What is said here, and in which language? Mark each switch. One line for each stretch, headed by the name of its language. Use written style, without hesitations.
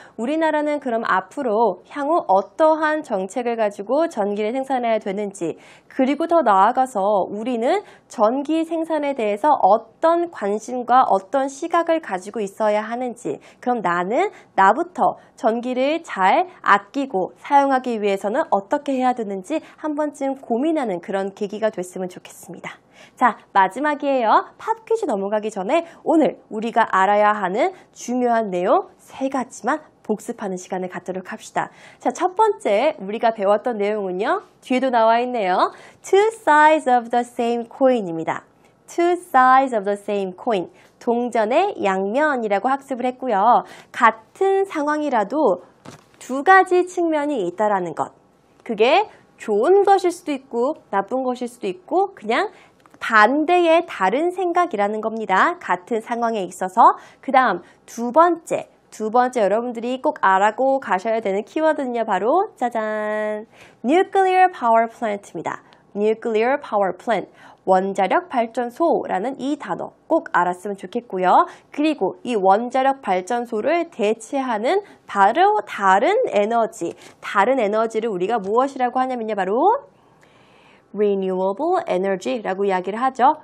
Korean: 우리나라는 그럼 앞으로 향후 어떠한 정책을 가지고 전기를 생산해야 되는지, 그리고 더 나아가서 우리는 전기 생산에 대해서 어떤 관심과 어떤 시각을 가지고 있어야 하는지, 그럼 나부터 전기를 잘 아끼고 사용하기 위해서는 어떻게 해야 되는지 한 번쯤 고민하는 그런 계기가 됐으면 좋겠습니다. 자, 마지막이에요. 팝 퀴즈 넘어가기 전에 오늘 우리가 알아야 하는 중요한 내용 3가지만 복습하는 시간을 갖도록 합시다. 자, 첫 번째 우리가 배웠던 내용은요, 뒤에도 나와 있네요.
English: Two sides of the same coin입니다. Two sides of the same coin.
Korean: 동전의 양면이라고 학습을 했고요. 같은 상황이라도 두 가지 측면이 있다라는 것. 그게 좋은 것일 수도 있고 나쁜 것일 수도 있고 그냥 반대의 다른 생각이라는 겁니다. 같은 상황에 있어서. 그 다음 두 번째 여러분들이 꼭 알고 가셔야 되는 키워드는요. 바로 짜잔!
English: Nuclear Power Plant입니다. Nuclear Power Plant.
Korean: 원자력 발전소라는 이 단어 꼭 알았으면 좋겠고요. 그리고 이 원자력 발전소를 대체하는 바로 다른 에너지를 우리가 무엇이라고 하냐면요. 바로 renewable energy라고 이야기를 하죠.